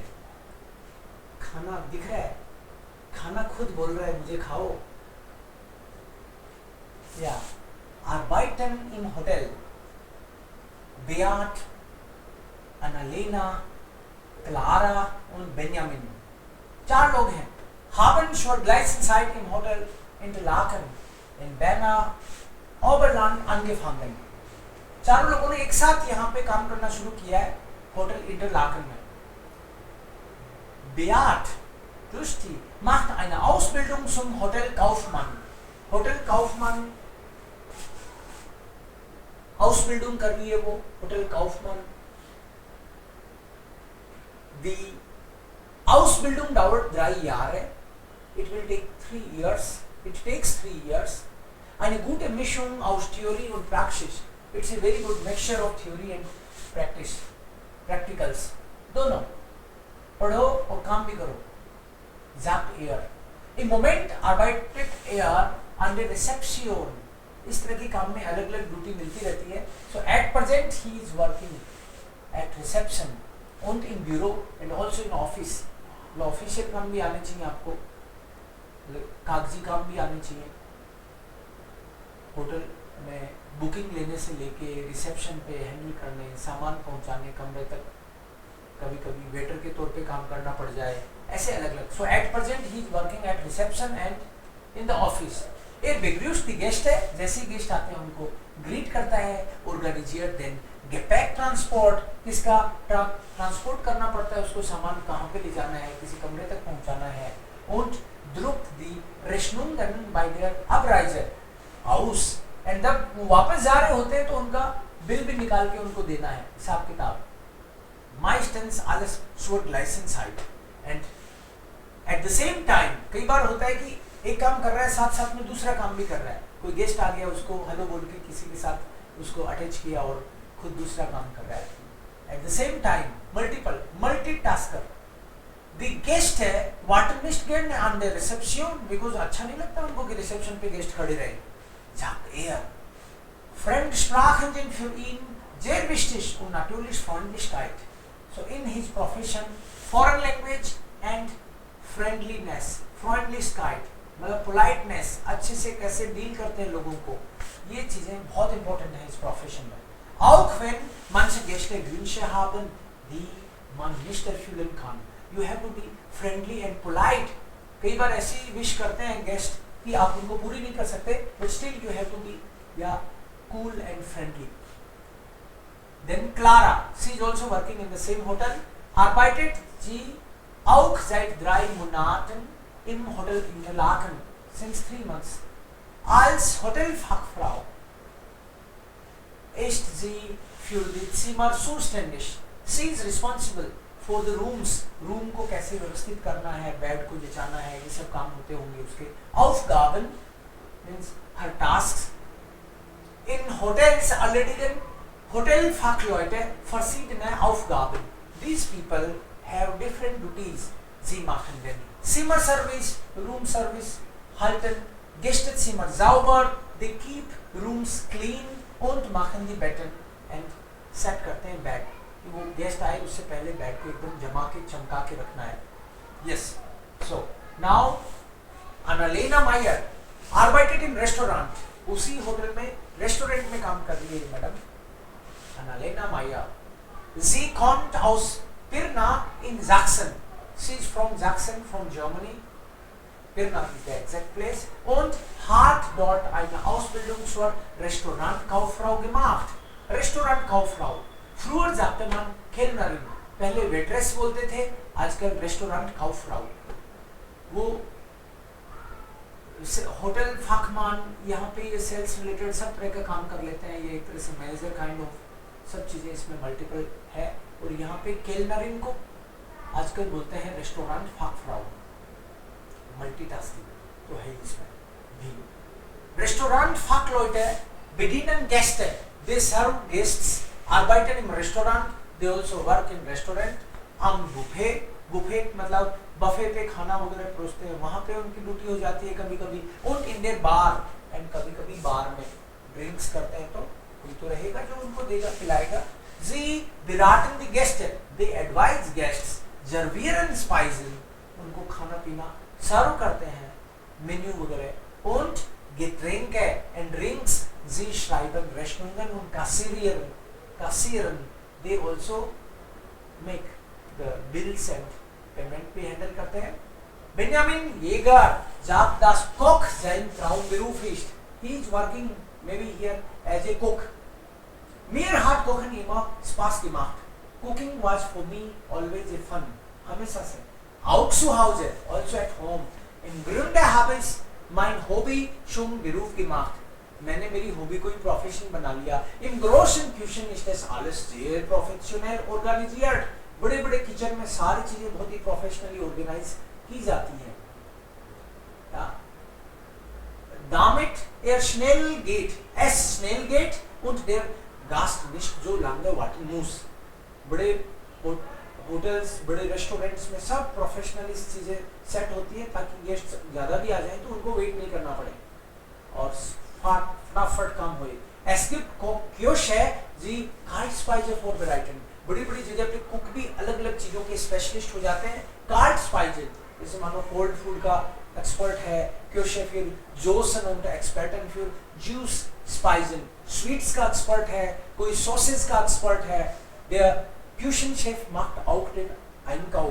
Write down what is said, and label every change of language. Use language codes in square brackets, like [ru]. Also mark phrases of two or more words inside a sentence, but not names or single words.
[hi] खाना दिख रहा है, खाना खुद बोल रहा है मुझे खाओ। [de] या Arbeiten im Hotel. Beat, Annalena, Clara und Benjamin. [hi] 4 लोग हैं। [de] Haben schon Gleitzeit im Hotel Interlaken in Berner Oberland angefangen. [hi] 4 लोगों ने एक साथ यहाँ पे काम करना शुरू किया है होटल इंटरलाकन में। [de] Beat, Dusti, macht eine Ausbildung zum Hotelkaufmann. Hotelkaufmann Ausbildung [hi] कर रही है वो, [de] Hotel Kaufmann. Die Ausbildung dauert 3 Jahre. [en] It will take 3 years. It takes 3 years. [de] Eine gute Mischung aus Theorie und Praxis. [en] It's a very good mixture of theory and practice. [hi] Practicals. दोनों पढ़ो और काम भी करो। Zap ear. [de] Im Moment arbeitet an der Rezeption. [hi] इस तरह के काम में अलग अलग ड्यूटी मिलती रहती है। [en] So at present he is working at reception und in bureau and also in office. [hi] ऑफिशियल काम भी आने चाहिए आपको, कागजी काम भी आने चाहिए। होटल में बुकिंग लेने से लेके रिसेप्शन पे हैंडल करने, सामान पहुंचाने कमरे तक, कभी कभी वेटर के तौर पे काम करना पड़ जाए, ऐसे अलग अलग। [en] So at present he is working at reception and in the office. [hi] एक [de] begrüßt die Gäste [hi] है, जैसे ही गेस्ट आते हैं उनको ग्रीट करता है। [de] organisiert den Gepäck Transport, [hi] किसका ट्रांसपोर्ट करना पड़ता है, उसको सामान कहाँ पे ले जाना है, किसी कमरे तक पहुंचाना है। [de] und druckt die Rechnungen bei der Abreise aus, [hi] एंड जब वो वापस जा रहे होते हैं तो उनका बिल भी निकाल के उनको देना है, हिसाब किताब। [de] meistens alles zur gleichen Zeit [en] and at the same time, [hi] कई बार होता है कि एक काम कर रहा है साथ साथ में दूसरा काम भी कर रहा है। कोई गेस्ट आ गया, उसको हेलो बोल के किसी के साथ उसको अटैच किया और खुद दूसरा काम कर रहा है। [en] at the same time multiple, multitasker. द गेस्ट है वाटरमिस्ट गेट ऑन द रिसेप्शन, [hi] बिकॉज अच्छा नहीं लगता उनको कि रिसेप्शन पे गेस्ट खड़े रहे। [de] Sagt er. Fremdsprachen sind für ihn sehr wichtig und natürlich Freundlichkeit. [en] So in his profession, foreign language and friendliness, [de] Freundlichkeit, [hi] मतलब पोलाइटनेस, अच्छे से कैसे डील करते हैं लोगों को, ये चीजें बहुत इंपॉर्टेंट है इस प्रोफेशन में। [de] Auch wenn manche Gäste Wünsche haben, die man nicht erfüllen kann, [en] you have to be friendly and polite. [hi] कई बार ऐसी विश करते हैं गेस्ट कि आप उनको पूरी नहीं कर सकते, [en] but still you have to be cool and friendly. Then Clara, she is also working in the same hotel. [de] Arbeitet sie auch seit 3 Monaten im Hotel Interlaken, [en] since 3 months. [de] Als Hotelfachfrau ist sie für die Zimmer zuständig. [en] She is responsible for the rooms. [hi] रूम को कैसे व्यवस्थित करना है, बेड को बिछाना है, ये सब काम होते होंगे उसके। [en] Aufgaben means her tasks. [de] In Hotels erledigen Hotelfachleute verschiedene Aufgaben. [en] These people have different duties. [de] Sie machen den Zimmerservice, [en] Room Service, [de] halten Gästezimmer sauber, [en] they keep rooms clean [de] und machen die Betten [hi] and set करते हैं बेड, कि वो गेस्ट आए उससे पहले बेड को एकदम जमा के चमका के रखना है। [en] Yes, so now Annalena Meyer [de] arbeitet im Restaurant. [hi] उसी होटल में रेस्टोरेंट में काम कर रही है मैडम Annalena Meyer. [de] Sie kommt aus Pirna in Sachsen. [en] She is from Sachsen, from Germany. Pirna is the exact place. [de] Und hat dort eine Ausbildung zur Restaurantkauffrau gemacht. Restaurantkauffrau. Früher sagte man Kellnerin. [hi] पहले वेट्रेस बोलते थे, आजकल Restaurantkauffrau. वो होटल फाकमान, यहाँ पे ये सेल्स रिलेटेड सब तरह का काम कर लेते हैं। ये एक तरह से [en] manager kind of [hi] सब चीजें इसमें मल्टीपल है। और यहाँ पे केलनरिन को आजकल बोलते हैं [de] Restaurant Fachfrau, [hi] मल्टीटास्किंग तो है इसमें भी। [de] Restaurant Fachleute bedienen Gäste, [en] they serve guests, [de] arbeiten im Restaurant, [en] they also work in restaurant, [de] am Buffet, [hi] Buffet मतलब बफे पे खाना वगैरह परोसते हैं, वहाँ पे उनकी ड्यूटी हो जाती है कभी कभी। [de] und in der Bar, [hi] and कभी कभी बार में ड्रिंक्स करते हैं तो कोई तो रहेगा जो उनको देगा पिलाएगा. [de] Sie beraten die Gäste, [en] they advise guests, [de] servieren Speisen, [hi] उनको खाना पीना सर्व करते हैं, मेन्यू वगैरह. [de] Und Getränke [en] and Drinks, [de] sie schreiben Rechnungen und kassieren, [en] they also make the bills and payment भी handle करते हैं. [de] Benjamin Jäger sagt, dass Koch sein Traumberuf ist. [en] He is working maybe here as a cook. [de] Mir hat Kochen immer Spaß gemacht. [en] Cooking was for me always a fun. [hi] हमेशा से. [de] Auch zu Hause, [en] also at home. [de] Im Grunde habe ich mein Hobby zum Beruf gemacht. [hi] मैंने मेरी हॉबी को ही प्रोफेशन बना लिया. [de] Im großen Küchen ist das alles sehr professionell organisiert. [hi] बड़े बड़े किचन में सारी चीजें बहुत ही प्रोफेशनली ऑर्गेनाइज की जाती है. [de] Damit schnell geht, es schnell geht und der Gast nicht so lange warten muss. [hi] बड़े होटल्स, बड़े रेस्टोरेंट्स में सब प्रोफेशनली चीजें सेट होती है ताकि गेस्ट ज्यादा भी आ जाए तो उनको वेट नहीं करना पड़े और फटाफट काम होए. [de] Es gibt Köche, die Kaltspeise vorbereiten. [hi] बड़ी बड़ी जगह पे कुक भी अलग अलग चीजों के स्पेशलिस्ट हो जाते हैं. Kaltspeise, जैसे मानो [en] cold food [hi] का एक्सपर्ट है Köche, फिर [de] Josen und Experten für Juice Speisen. [hi] स्वीट्स का एक्सपर्ट है, कोई सॉसेस का एक्सपर्ट है. [de] Der Küchenchef macht auch den Einkauf.